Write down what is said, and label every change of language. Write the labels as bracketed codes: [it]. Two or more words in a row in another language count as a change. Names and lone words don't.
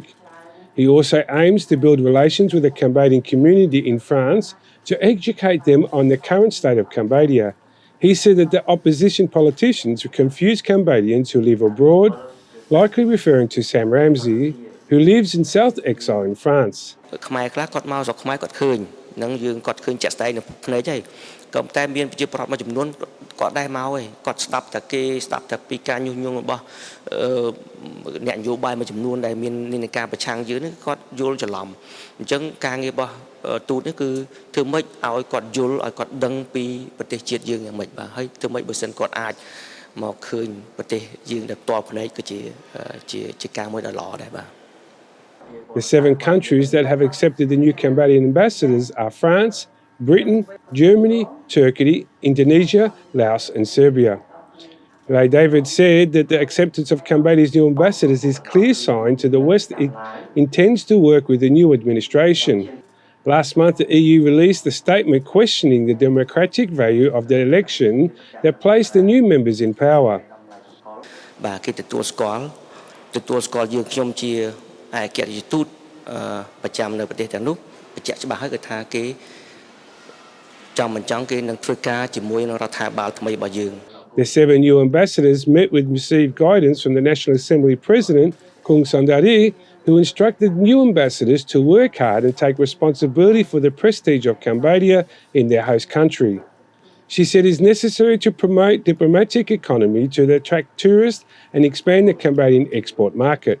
[en] He also aims to build relations with the Cambodian community in France to educate them on the current state of Cambodia. He said that the opposition politicians confuse Cambodians who live abroad, likely referring to Sam Ramsey, who lives in self-exile in France. [km] ខ្មែរខ្លះគាត់មកស្រុកខ្មែរគាត់ឃើញនឹងយើងគាត់ឃើញចាក់ស្ដែងនៅភ្នែកហើយក៏តែមានប្រជាប្រដ្ឋមួយចំនួនគាត់ដែរមកហើយគាត់ស្ដាប់តែគេស្ដាប់តែពីការញុះញង់របស់អ្នកនយោបាយមួយចំនួនដែលមាននិន្នាការប្រឆាំងយើងនេះគាត់យល់ច្រឡំអញ្ចឹងការងាររបស់ទូតនេះគឺធ្វើម៉េចឲ្យគាត់យល់ឲ្យគាត់ដឹងពីប្រទេសជាតិយើងយ៉ាងម៉េចបាទហើយធ្វើម៉េចបើសិនគាត់អាចមកឃើញប្រទេសយើងដែលផ្ទាល់ភ្នែកគឺជាការមួយដ៏ល្អដែរបាទ [en] The 7 countries that have accepted the new Cambodian ambassadors are France, Britain, Germany, Turkey, Indonesia, Laos and Serbia. Ray David said that the acceptance of Cambodia's new ambassadors is a clear sign to the West it intends to work with the new administration. Last month, the EU released a statement questioning the democratic value of the election that placed the new members in power. [km] បាទគេទទួលស្គាល់យើងខ្ញុំជាឯករាជ្យទូតប្រចាំនៅប្រទេសទាំងនោះបញ្ជាក់ច្បាស់ហើយគឺថាគេចង់មិនចង់គេនឹងធ្វើការជាមួយនឹងរដ្ឋាភិបាលថ្មីរបស់យើង [en] The 7 new ambassadors met with received guidance from the National Assembly President, Kung Sandari, who instructed new ambassadors to work hard and take responsibility for the prestige of Cambodia in their host country. She said it is necessary to promote diplomatic economy to attract tourists and expand the Cambodian export market.